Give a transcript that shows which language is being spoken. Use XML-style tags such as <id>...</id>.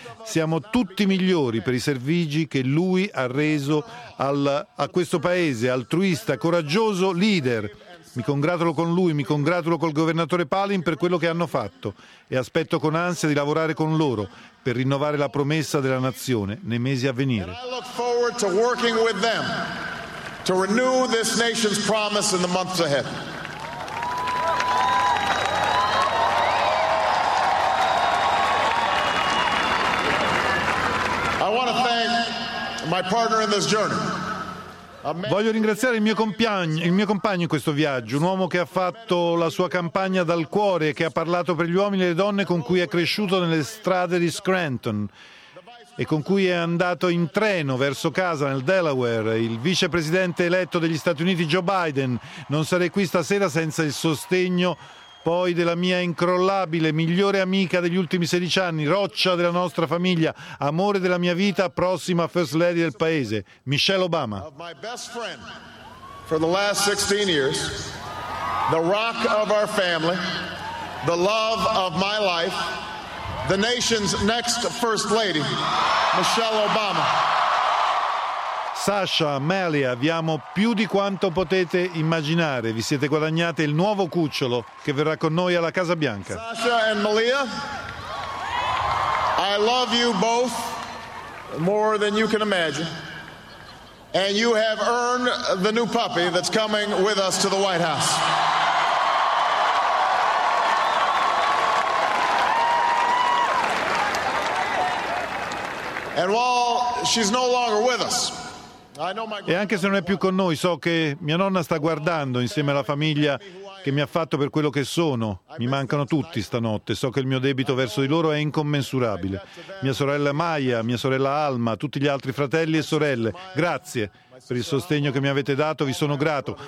<it>Siamo tutti migliori per i servigi che lui ha reso a questo paese, altruista, coraggioso leader. Mi congratulo con lui, mi congratulo col governatore Palin per quello che hanno fatto e aspetto con ansia di lavorare con loro per rinnovare la promessa della nazione nei mesi a venire.</it> <en>And I look forward to working with them to renew this nation's promise in the months ahead. I want to thank my partner in this journey.</en> <it>Voglio ringraziare il mio compagno in questo viaggio, un uomo che ha fatto la sua campagna dal cuore, che ha parlato per gli uomini e le donne con cui è cresciuto nelle strade di Scranton e con cui è andato in treno verso casa nel Delaware, il vicepresidente eletto degli Stati Uniti Joe Biden. Non sarei qui stasera senza il sostegno poi della mia incrollabile, migliore amica degli ultimi 16 anni, roccia della nostra famiglia, amore della mia vita, prossima First Lady del paese, Michelle Obama.</it> <en>Of my best friend for the last 16 years, the rock of our family, the love of my life, the nation's next First Lady, Michelle Obama.</en> <it>Sasha, Amelia, vi amo più di quanto potete immaginare. Vi siete guadagnate il nuovo cucciolo che verrà con noi alla Casa Bianca.</it> <en>Sasha and Malia, I love you both more than you can imagine. And you have earned the new puppy that's coming with us to the White House. And while she's no longer with us.</en> <it>E anche se non è più con noi, so che mia nonna sta guardando insieme alla famiglia che mi ha fatto per quello che sono. Mi mancano tutti stanotte, so che il mio debito verso di loro è incommensurabile. Mia sorella Maya, mia sorella Alma, tutti gli altri fratelli e sorelle, grazie per il sostegno che mi avete dato, vi sono grato.</it>